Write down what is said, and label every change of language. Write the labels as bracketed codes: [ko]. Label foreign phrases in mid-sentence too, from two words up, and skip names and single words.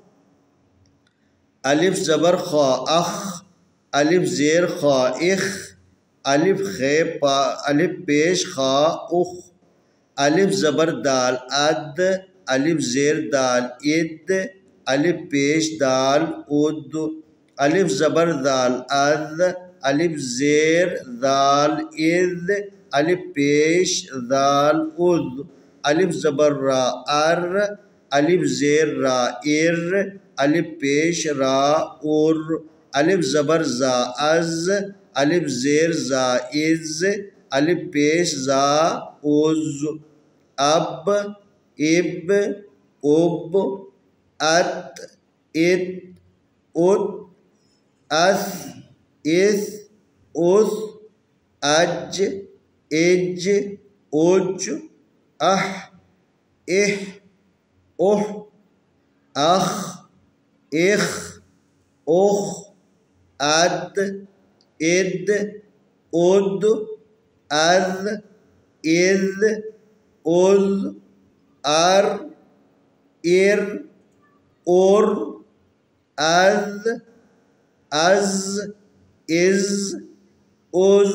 [ur] الف زبر خا اخ، الف زیر خا اخ، الف پیش خا اخ۔ الف زبر دال اد، الف زیر دال اد، الف پیش دال اد۔ الف زبر ذال اذ، الف زیر ذال اذ، الف پیش ذال اذ، الف زبر را ار، الف زیر را ار، الف پیش را ار، الف زبر زا از، الف زیر زا از، الف پیش زا از، اب اب اب، ات ات ات، اث اث اث، اج اج اج، اح اح اح، اخ اخ اخ، اد اد اد، اذ اذ اذ، ار ار اور، اذ از از از۔